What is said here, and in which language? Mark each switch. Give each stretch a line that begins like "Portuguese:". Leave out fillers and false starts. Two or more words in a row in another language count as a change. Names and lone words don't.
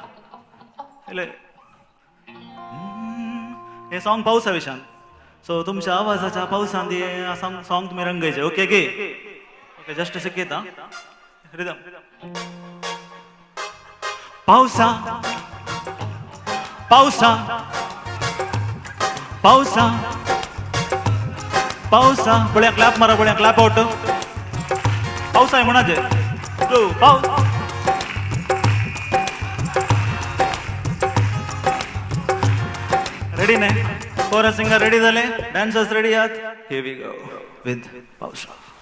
Konkani: हे सॉंग पावसा विशान सो तुमच्या आवाजाच्या पावसान हे सॉंग तुम्ही रंगयचे ओके गे ओके जस्ट शिकयता रिदम पावसा पावसा पावसा पावसा बळ्या क्लॅप मारा बळ्या
English: clap out
Konkani: पाऊस आहे म्हणाचे गो पाऊस रेडी नाही
English: chorus singer ready
Konkani: झाले
English: dancers ready
Konkani: आहात
English: here we go with
Konkani: पावसा.